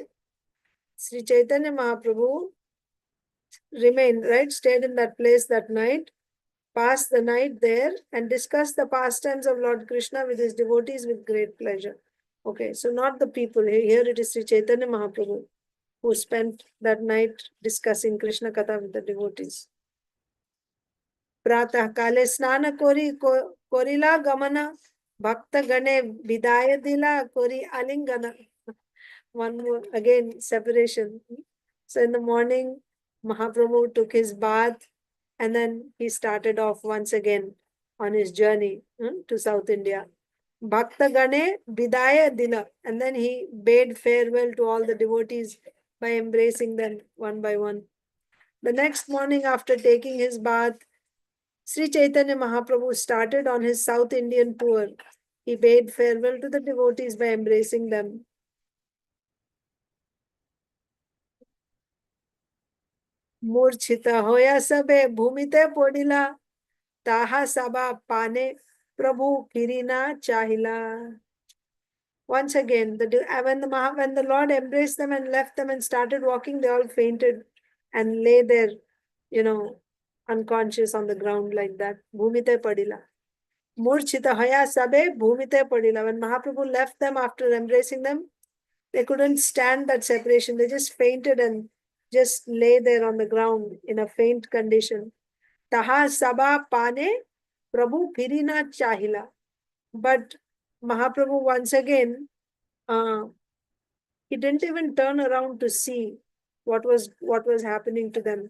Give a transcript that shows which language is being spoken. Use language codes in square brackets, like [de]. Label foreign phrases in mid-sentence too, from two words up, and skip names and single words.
[en] Sri Chaitanya Mahaprabhu remained, right, stayed in that place that night, passed the night there, and discussed the pastimes of Lord Krishna with his devotees with great pleasure. Okay, so not the people. Here it is Sri Chaitanya Mahaprabhu who spent that night discussing Krishna Katha with the devotees. [bn] প্রাতঃ কালে স্নান করিলা গমন ভক্ত গণে বিদায় দিলা করি আলিঙ্গন. [en] One more again separation. So in the morning, Mahaprabhu took his bath and then he started off once again on his journey to South India. [bn] ভক্ত গণে বিদায় দিলা. [en] And then he bade farewell to all the devotees by embracing them one by one. The next morning, after taking his bath, Sri Chaitanya Mahaprabhu started on his South Indian tour. He bade farewell to the devotees by embracing them. [bn] মূর্চ্ছিত হৈয়া সবে ভূমিতে পড়িলা, তাহা সবা পানে প্রভু ফিরি না চাহিলা. [en] Once again, when the Lord embraced them and left them and started walking, they all fainted and lay there, unconscious on the ground like that. [bn] ভূমিতে পড়িলা. মূর্চ্ছিত হৈয়া সবে ভূমিতে পড়িলা. [en] When Mahaprabhu left them after embracing them, they couldn't stand that separation. They just fainted and just lay there on the ground in a faint condition. [bn] তাহা সবা পানে প্রভু ফিরি না চাহিলা. [en] But Mahaprabhu once again, he didn't even turn around to see what was happening to them.